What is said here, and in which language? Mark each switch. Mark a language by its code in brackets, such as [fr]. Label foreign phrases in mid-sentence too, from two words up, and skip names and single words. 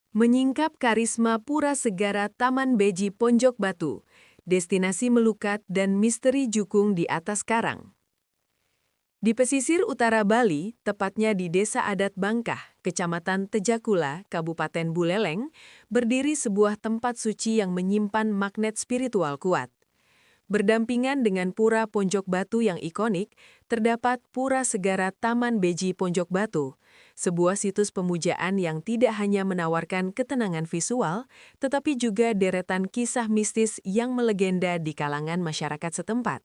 [id] Menyingkap karisma Pura Segara Taman Beji Ponjok Batu, destinasi melukat dan misteri jukung di atas karang. Di pesisir utara Bali, tepatnya di Desa Adat Bangkah, Kecamatan Tejakula, Kabupaten Buleleng, berdiri sebuah tempat suci yang menyimpan magnet spiritual kuat. Berdampingan dengan Pura Ponjok Batu yang ikonik, terdapat Pura Segara Taman Beji Ponjok Batu, sebuah situs pemujaan yang tidak hanya menawarkan ketenangan visual, tetapi juga deretan kisah mistis yang melegenda di kalangan masyarakat setempat.